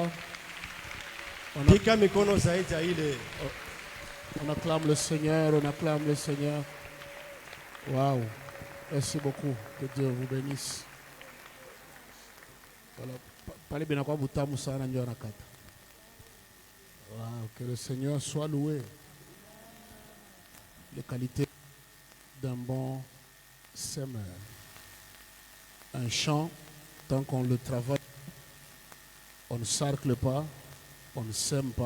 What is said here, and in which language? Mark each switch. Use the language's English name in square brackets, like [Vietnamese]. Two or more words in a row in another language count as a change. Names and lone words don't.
[Swahili] Pika mikono zaidi ya ile. [French] On acclame le Seigneur, on acclame le Seigneur. Waouh. Merci beaucoup. Que Dieu vous bénisse. Voilà. [Swahili] Pale bien kwa butamu sana ndio nakata. [French] Waouh, que le Seigneur soit loué. Les qualités d'un bon semeur. Un champ, tant qu'on le travaille, on ne sarcle pas, on ne sème pas.